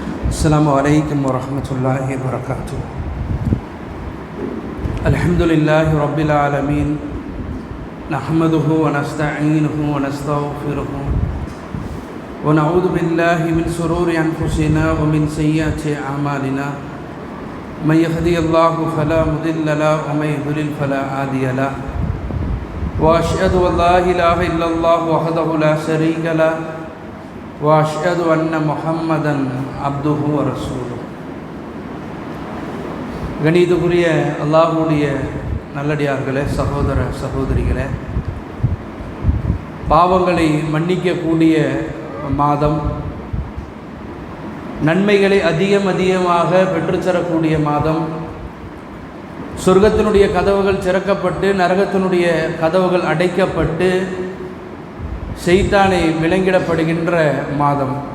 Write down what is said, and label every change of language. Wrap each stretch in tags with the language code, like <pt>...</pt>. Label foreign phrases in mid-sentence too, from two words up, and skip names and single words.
<ar>السلام عليكم ورحمة الله وبركاته. الحمد لله رب العالمين، نحمده ونستعينه ونستغفره ونعوذ بالله من شرور أنفسنا ومن سيئات أعمالنا. من يهدي الله فلا مضل له ومن يضلل فلا هادي له. وأشهد أن لا إله إلا الله وحده لا شريك له وأشهد أن محمدا عبده ورسوله.</ar> <ta>கணிதக்குரிய அல்லாஹ்வுடைய நல்லடியார்களே, சகோதர சகோதரிகளே, பாவங்களை மன்னிக்கக்கூடிய மாதம், நன்மைகளை அதிகமாக பெற்றுத்தரக்கூடிய மாதம், சொர்க்கத்தினுடைய கதவுகள் திறக்கப்பட்டு நரகத்தினுடைய கதவுகள் அடைக்கப்பட்டு ஷைத்தானை விலங்கிடப்படுகின்ற மாதம்,</ta>